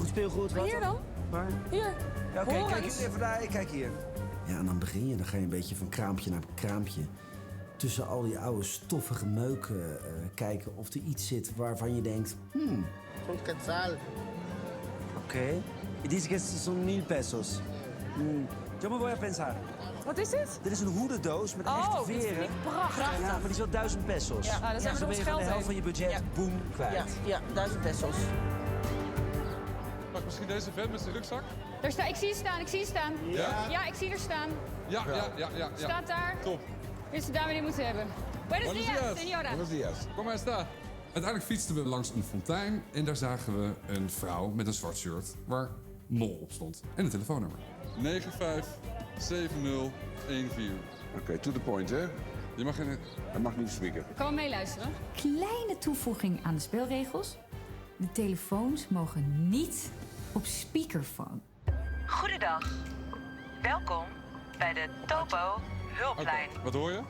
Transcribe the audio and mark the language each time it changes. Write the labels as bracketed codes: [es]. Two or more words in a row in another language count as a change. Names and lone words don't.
[nl] Speelgoed, wat? Hier dan? Waar? Hier. Ja, oké, Hoor kijk eens. jullie even daar, ik kijk hier. Ja, en dan begin je. Dan ga je een beetje van kraampje naar kraampje. Tussen al die oude stoffige meuken kijken of er iets zit waarvan je denkt... Oké. [es] Dice que son 1000 pesos. Yo me voy a pensar. [nl] Wat is dit? Dit is een hoedendoos met Oh, echte dit vind veren. ik prachtig. Ja, maar die is wel 1000 pesos. Ja. Nou, dan zijn we dan er ben ons je van geld de helft heen. van je budget, Ja. boem, kwijt. Ja, 1000 pesos. Mag misschien deze vent met zijn rugzak? Ik zie je staan, Ja? Ja, ik zie er staan. Ja. Staat daar. Top. Dit is de dame die moeten hebben. [es] Buenos Buenos dias, dias. senora. Buenos dias. [nl] Kom maar eens daar. Uiteindelijk fietsten we langs een fontein en daar zagen we een vrouw met een zwart shirt waar Mol op stond. En een telefoonnummer. 957014. Oké, [en] to the point, [nl] hè? Je mag geen... Hij mag niet spieken. Kan we meeluisteren? Kleine toevoeging aan de spelregels. De telefoons mogen niet op speakerphone. Goedendag. Welkom bij de Topo Hulplijn. Wat hoor je?